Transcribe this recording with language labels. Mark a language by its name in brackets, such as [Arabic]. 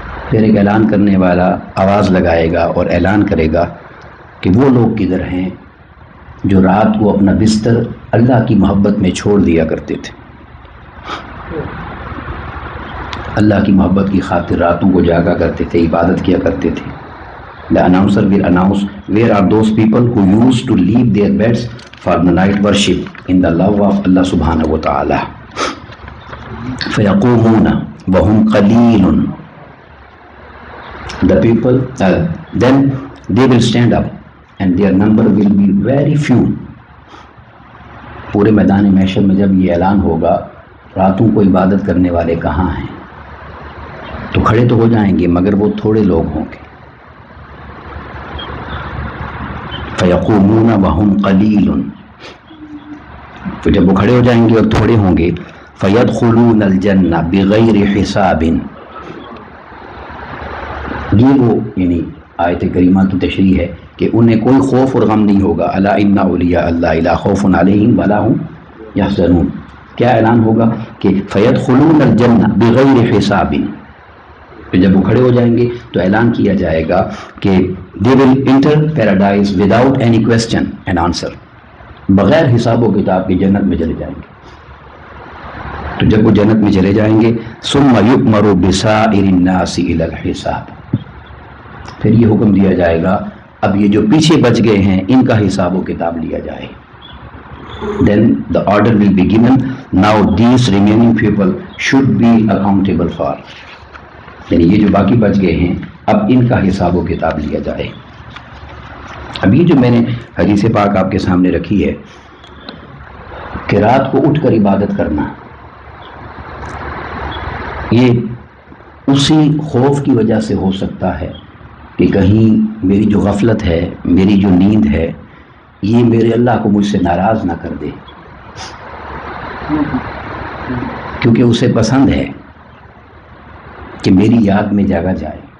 [Urdu] پھر ایک اعلان کرنے والا آواز لگائے گا اور اعلان کرے گا کہ وہ لوگ کدھر ہیں جو رات کو اپنا بستر اللہ کی محبت میں چھوڑ دیا کرتے تھے، اللہ کی محبت کی خاطر راتوں کو جاگا کرتے تھے، عبادت کیا کرتے تھے. [English] The announcer will announce where are those people who used to leave their beds for the night worship in the love of Allah subhanahu wa ta'ala. [Arabic] فَيَقُومُونَ وَهُمْ قَلِيلٌ. [English] The people, then they will stand up and their number will be very few. [Urdu] پورے میدان محشر میں جب یہ اعلان ہوگا راتوں کو عبادت کرنے والے کہاں ہیں، تو کھڑے تو ہو جائیں گے مگر وہ تھوڑے لوگ ہوں گے. [Arabic] فَيَقُومُونَ وَهُمْ قَلِيلٌ. [Urdu] پھر جب وہ کھڑے ہو جائیں گے اور تھوڑے ہوں گے [Arabic] فَيَدْخُلُونَ الْجَنَّةَ بِغَيْرِ حِسَابٍ. [Urdu] یہ وہ یعنی آیت کریمہ کی تشریح ہے کہ انہیں کوئی خوف اور غم نہیں ہوگا. [Arabic] الا ان اولیاء اللہ لا خوف علیہم ولا هم یحزنون. [Urdu] کیا اعلان ہوگا کہ [Arabic] فیدخلون الجنہ بغیر حساب. [Urdu] جب وہ کھڑے ہو جائیں گے تو اعلان کیا جائے گا کہ [English] they will enter paradise without any question and answer. [Urdu] بغیر حساب و کتاب کے جنت میں چلے جائیں گے. تو جب وہ جنت میں چلے جائیں گے [Arabic] ثم یؤمر بسائر الناس الی الحساب. [Urdu] پھر یہ حکم دیا جائے گا اب یہ جو پیچھے بچ گئے ہیں ان کا حساب و کتاب لیا جائے. [English] Then the order will be given, now these remaining people should be accountable for. [Urdu] یعنی یہ جو باقی بچ گئے ہیں اب ان کا حساب و کتاب لیا جائے. اب یہ جو میں نے حدیث پاک آپ کے سامنے رکھی ہے کہ رات کو اٹھ کر عبادت کرنا، یہ اسی خوف کی وجہ سے ہو سکتا ہے کہ کہیں میری جو غفلت ہے، میری جو نیند ہے، یہ میرے اللہ کو مجھ سے ناراض نہ کر دے، کیونکہ اسے پسند ہے کہ میری یاد میں جاگا جائے.